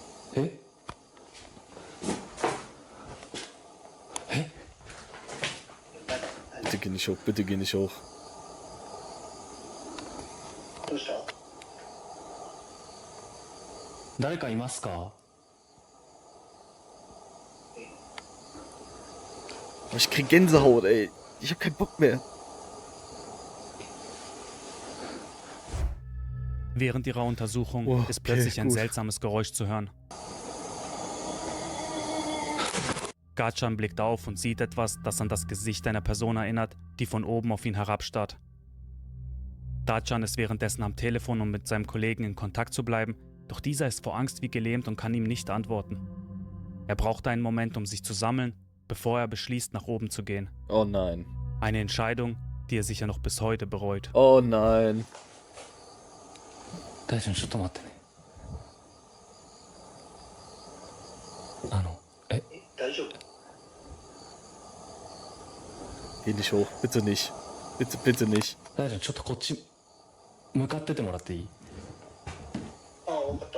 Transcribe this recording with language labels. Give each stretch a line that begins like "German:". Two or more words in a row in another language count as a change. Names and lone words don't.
German: ええ Bitte geh nicht hoch, bitte geh nicht hoch.
Japanese: どうした？誰かいますか？
German: Oh, ich krieg Gänsehaut, ey. Ich hab keinen Bock mehr. Während ihrer Untersuchung Oh, ist okay, plötzlich ein gut. seltsames Geräusch zu hören. Gatchan blickt auf und sieht etwas, das an das Gesicht einer Person erinnert, die von oben auf ihn herabstarrt. Gatchan ist währenddessen am Telefon, um mit seinem Kollegen in Kontakt zu bleiben, doch dieser ist vor Angst wie gelähmt und kann ihm nicht antworten. Er braucht einen Moment, um sich zu sammeln, bevor er beschließt, nach oben zu gehen. Oh nein. Eine Entscheidung, die er sicher noch bis heute bereut. Oh nein.
Japanese: 大ちゃんちょっと待ってね。大丈夫？
German: Geh nicht hoch, bitte nicht. Bitte, bitte nicht.
Japanese: 大ちゃんちょっとこっち向かっててもらっていい？ああ、分かった。